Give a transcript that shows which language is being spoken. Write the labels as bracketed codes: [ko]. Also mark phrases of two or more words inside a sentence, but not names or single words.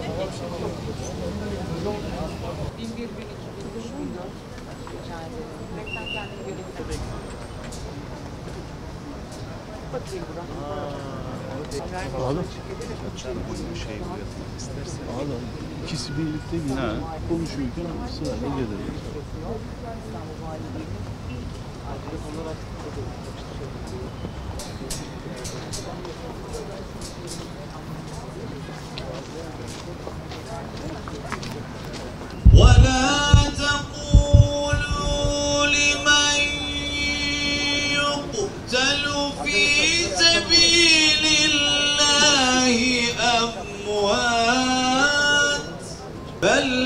[tr] Alın. Alın. İkisi birlikte gidiyor. Konuşurken sırayla gelir. [ar] ولا تقولوا لمن يقتل في سبيل الله أموات بل